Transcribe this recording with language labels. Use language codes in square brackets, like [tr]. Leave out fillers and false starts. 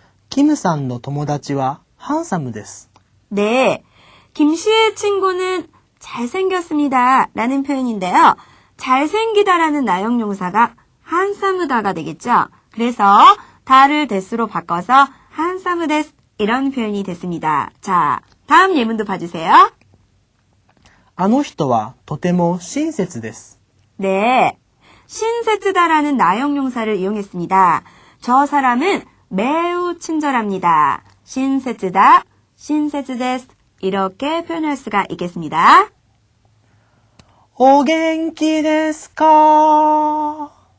[ja] キムさんの友達はハンサムです。 [ko] 네, 김 씨의 친구는 잘생겼습니다. 라는 표현인데요. 잘생기다라는 나형용사가 한사무다가 되겠죠. 그래서 다를 데스로 바꿔서 한사무 데스 이런 표현이 됐습니다. 자, 다음 예문도 봐주세요. [ja] あの人はとても親切です。 [ko] 네, 신세츠다라는 나형용사를 이용했습니다. 저 사람은 매우 친절합니다. 신세츠다, 신세츠데스 이렇게 표현할 수가 있겠습니다. [ja] お元気ですか?